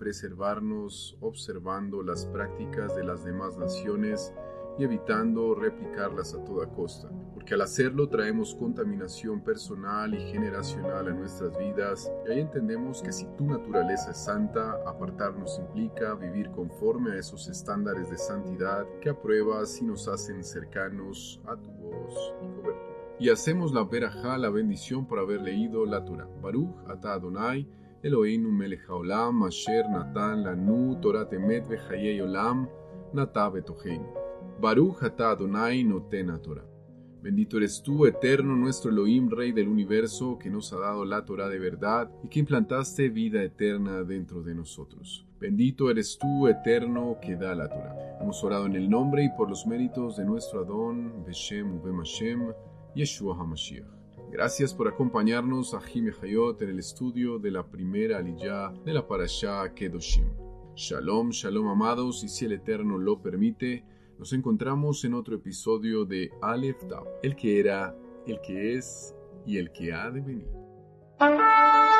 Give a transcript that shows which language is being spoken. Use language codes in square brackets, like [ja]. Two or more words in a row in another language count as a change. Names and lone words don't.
[es] preservarnos observando las prácticas de las demás naciones y evitando replicarlas a toda costa, porque al hacerlo traemos contaminación personal y generacional a nuestras vidas, y ahí entendemos que si tu naturaleza es santa, apartarnos implica vivir conforme a esos estándares de santidad que apruebas y nos hacen cercanos a tu voz y cobertura. Y hacemos la verajá, la bendición, por haber leído la Torah. [he] ברוך אתה אדני, אלהינו מלך העולם, אשר נתן לנו תורת אמת וחיי עולם, נטע בתוכנו. ברוך אתה אדני נותן תורה. [es] Bendito eres tú, eterno, nuestro Elohim, Rey del universo, que nos ha dado la Torah de verdad y que implantaste vida eterna dentro de nosotros. Bendito eres tú, eterno, que da la Torah. Hemos orado en el nombre y por los méritos de nuestro Adón, [he] בשם ובם השם, ישוע המשיח. [es] Gracias por acompañarnos a Jime Hayot en el estudio de la primera aliyá de la Parashá Kedoshim. Shalom, shalom amados, y si el Eterno lo permite, nos encontramos en otro episodio de Aleph Tav, el que era, el que es y el que ha de venir.